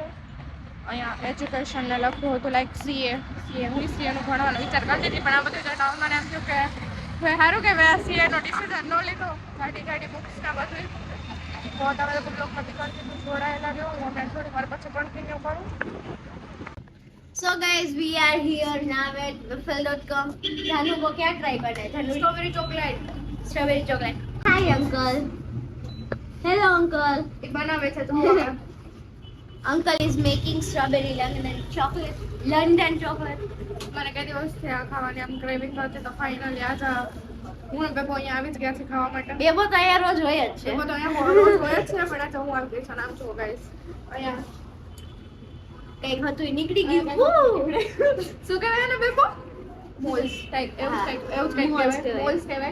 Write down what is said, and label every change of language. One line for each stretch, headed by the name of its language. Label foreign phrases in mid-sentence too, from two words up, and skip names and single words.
Gujarati: અહીંયા એજ્યુકેશનને લખતું હતું, લાઈક સીએ હું સીએનું ભણવાનો વિચાર કરતી હતી, પણ આ બધું જોઈને મને એમ થયું કે ભાઈ સારું કે મેં સીએનો ડિસિઝન ન લીધો. ગાડી બુક્સના બધું. તો તમે લોકો બ્લોગમાં બી કન્ટિન્યુ જોડાયેલા રહ્યો. હું હમણાં થોડી વાર પછી કન્ટિન્યુ કરું.
English: So guys, we are here now at waffle.com.
Hindi: Janu को क्या try करना है?
English: Janu strawberry chocolate. Hi uncle. Hello uncle.
Gujarati: એ બનાવે છે તો Uncle is making strawberry London chocolate. London chocolate. મને કઈ દિવસથી આ ખાવાની આમ ક્રેવિંગ હતી, તો ફાઇનલી આજે હું ને બેબો અહીંયા આવી જ ગયા છે ખાવા માટે. બેબો તો અહીંયા રોજ હોય જ છે. બેબો તો અહીંયા રોજ હોય જ છે, પણ આજે હું આવી ગઈ છું. આમ જુઓ ગાઈસ, અહીંયા કઈક હતું નીકળી ગયું. શું કહેવાય ને બેબો?
English: molds type,
Gujarati: એવું જ કંઈક કહેવાય. મોલ્સ કહેવાય.